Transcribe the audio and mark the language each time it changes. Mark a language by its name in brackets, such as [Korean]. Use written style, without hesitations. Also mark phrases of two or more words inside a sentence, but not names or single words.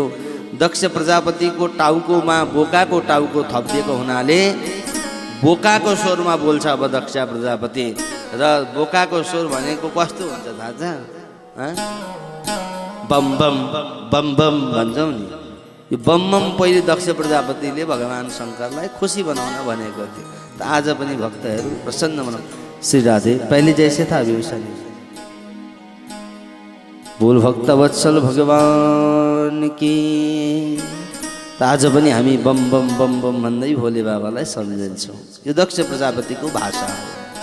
[Nepali] दक्ष प्रजापतिको टाउकोमा बोकाको टाउको थपिएको हुनाले बोकाको स्वरमा बोल्छ अब दक्ष प्रजापति। र बोकाको स्वर भनेको कस्तो हुन्छ थाहा छ? बम बम बम बम भन्छौँ नि, यो बम बम पहिले दक्ष प्रजापतिले भगवान शङ्करलाई खुसी बनाउन भनेको थियो। त आज पनि भक्तहरू प्रसन्न बनाउ। श्री राधे। [Hindi] पहले जैसे था अभी वैसा नहीं। बोल भक्त वत्सल भगवान की। [Nepali] त आज पनि हामी बम बम बम बम भन्दै भोले बाबालाई सम्झन्छौँ। यो दक्ष प्रजापतिको भाषा हो।